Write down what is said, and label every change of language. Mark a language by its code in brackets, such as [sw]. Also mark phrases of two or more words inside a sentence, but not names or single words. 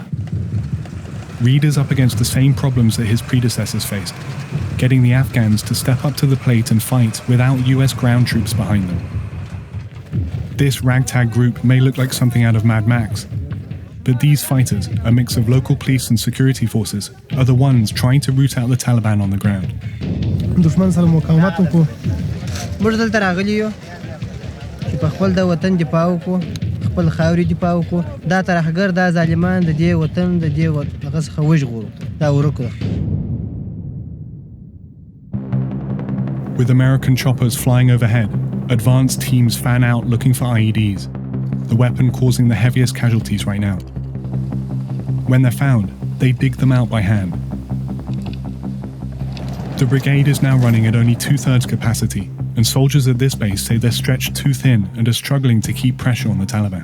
[en] Reid is up against the same problems that his predecessors faced, getting the Afghans to step up to the plate and fight without US ground troops behind them. This ragtag group may look like something out of Mad Max, but these fighters, a mix of local police and security forces, are the ones trying to root out the Taliban on the ground. [ps] موږ دلته راغلي یو چې په خپل د وطن دفاع وکړو خپل خاورې دفاع وکړو دا ترهګر دا ظالمان د دې وطن د دې هغه څخه وژغورو دا ورکړو. [en] With American choppers flying overhead, advanced teams fan out looking for IEDs, the weapon causing the heaviest casualties right now. When they're found, they dig them out by hand. The brigade is now running at only 2/3 capacity, and soldiers at this base say they're stretched too thin and are struggling to keep pressure on the Taliban.